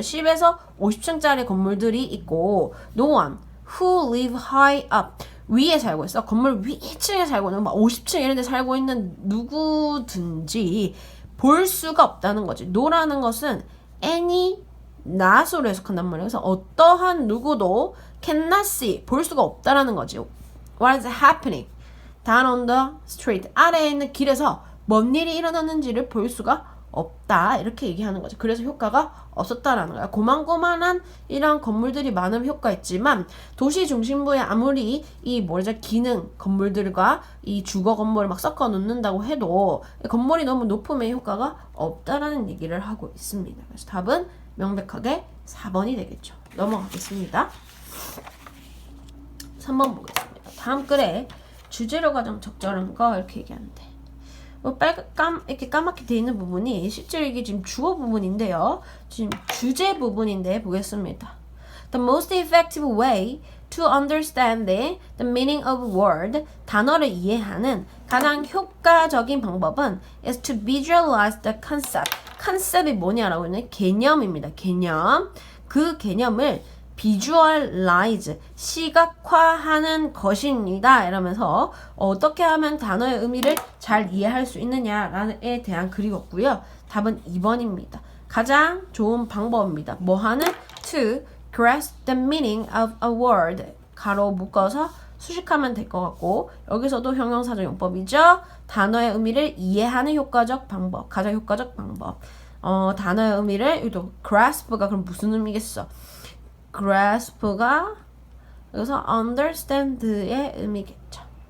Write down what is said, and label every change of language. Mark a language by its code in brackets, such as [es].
[ko] 10에서 50층짜리 건물들이 있고 [en] no one who live high up [ko] 위에 살고 있어. 건물 위층에 살고 있는 막 50층 이런 데 살고 있는 누구든지 볼 수가 없다는 거지. no라는 것은 any not으로 해석한단 말이에요. 그래서 어떠한 누구도 [en] cannot see [ko] 볼 수가 없다라는 거지. [en] what is happening down on the street. [ko] 아래에 있는 길에서 뭔 일이 일어났는지를 볼 수가 없다. 이렇게 얘기하는 거죠. 그래서 효과가 없었다라는 거야. 고만고만한 이런 건물들이 많으면 효과 있지만 도시 중심부에 아무리 이 기능 건물들과 이 주거 건물을 막 섞어 놓는다고 해도 건물이 너무 높으면 효과가 없다라는 얘기를 하고 있습니다. 그래서 답은 명백하게 4번이 되겠죠. 넘어가겠습니다. 3번 보겠습니다. 다음 글에 주재료가 좀 적절한 거 이렇게 얘기하는데 이렇게 까맣게 돼 있는 부분이 실제로 이게 지금 주어 부분인데요. 지금 주제 부분인데 보겠습니다. [en] The most effective way to understand the meaning of a word, [ko] 단어를 이해하는 가장 효과적인 방법은 [en] is to visualize the concept. [ko] 컨셉이 뭐냐라고 하는 개념입니다. 개념. 그 개념을 visualize, 시각화하는 것입니다. 이러면서 어떻게 하면 단어의 의미를 잘 이해할 수 있느냐에 대한 글이었고요. 답은 2번입니다. 가장 좋은 방법입니다. 뭐 하는? [en] To grasp the meaning of a word. [ko] 가로 묶어서 수식하면 될 것 같고 여기서도 형용사적 용법이죠. 단어의 의미를 이해하는 효과적 방법. 가장 효과적 방법. 단어의 의미를 여기도 grasp가 그럼 무슨 의미겠어? grasp가 여기서 understand의 의미겠죠.